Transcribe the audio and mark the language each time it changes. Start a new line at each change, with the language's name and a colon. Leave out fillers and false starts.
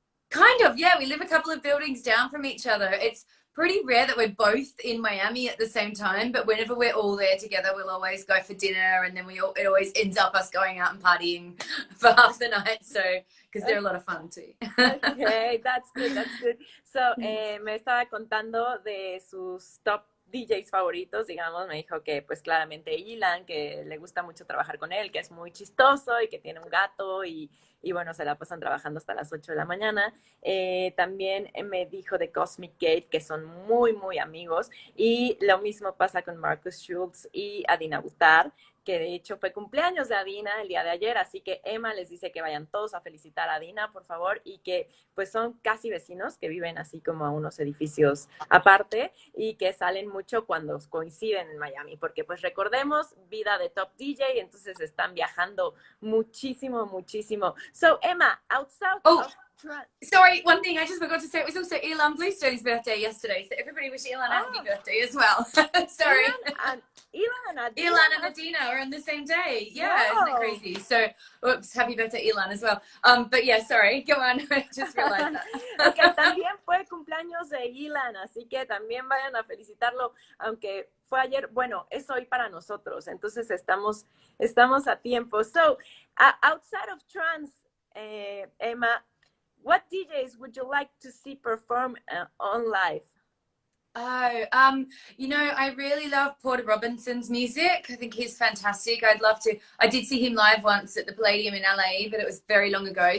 English: Kind of, yeah. We live a couple of buildings down from each other. It's pretty rare that we're both in Miami at the same time, but whenever we're all there together, we'll always go for dinner and then it always ends up us going out and partying for half the night, so, because they're a lot of fun too. Okay, that's good.
Spanish: So, me estaba contando de sus top DJs favoritos, digamos, me dijo que pues claramente Ilan, que le gusta mucho trabajar con él, que es muy chistoso y que tiene un gato y bueno, se la pasan trabajando hasta las 8 de la mañana. También me dijo de Cosmic Gate, que son muy, muy amigos, y lo mismo pasa con Marcus Schultz y Adina Butar, que de hecho fue cumpleaños de Adina el día de ayer, así que Emma les dice que vayan todos a felicitar a Adina, por favor, y que pues son casi vecinos, que viven así como a unos edificios aparte, y que salen mucho cuando coinciden en Miami, porque pues recordemos, vida de top DJ, entonces están viajando muchísimo.
English: So Emma, outside of sorry, one thing I just forgot to say, it was also Elon Bluestone's birthday yesterday, so everybody wish Elon a happy birthday as well. Sorry. Elon and Adina are on the same day. Yeah, wow. Isn't it crazy? So, oops, happy birthday Elon as well. But yeah, sorry, go on. I just realized that.
Spanish: Okay, también fue cumpleaños de Elon, así que también vayan a felicitarlo, aunque fue ayer, bueno, es hoy para nosotros, entonces estamos a tiempo.
English: So, outside of trance, Emma, what DJs would you like to see perform on live? Oh, you know, I really love Porter Robinson's music. I think he's fantastic. I'd love to. I did see him live once at the Palladium in LA, but it was very long ago.